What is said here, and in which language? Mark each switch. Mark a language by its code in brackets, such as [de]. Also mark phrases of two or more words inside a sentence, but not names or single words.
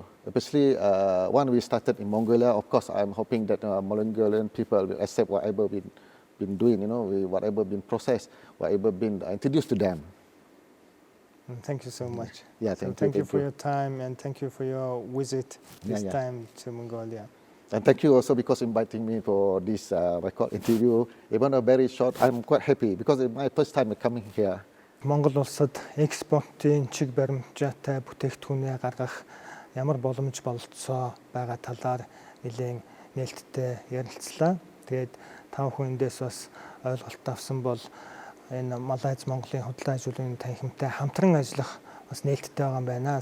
[en] Especially when we started in Mongolia, of course, I'm hoping that Mongolian people will accept whatever we've been doing, whatever been processed, whatever been introduced to them. Thank you so much. Yeah, So thank thank you. you for your time and thank you for your visit this Yeah. time to Mongolia. And thank you also because inviting me for this what I call interview. Even though very short, I'm quite happy because it's my first time coming here. [mn] Монгол улсад экспортын чиг баримтжаатай бүтээгдэхүүнээ гаргах ямар боломж болцоо байгаа талаар нэлээд нээлттэй ярилцлаа. Тэгээд та бүхэн эндээс бас ойлголт авсан бол энэ Малайз Монголын хөдөлгөөн ажлын танхимтай хамтран ажиллах бас нээлттэй байгаа юм байна.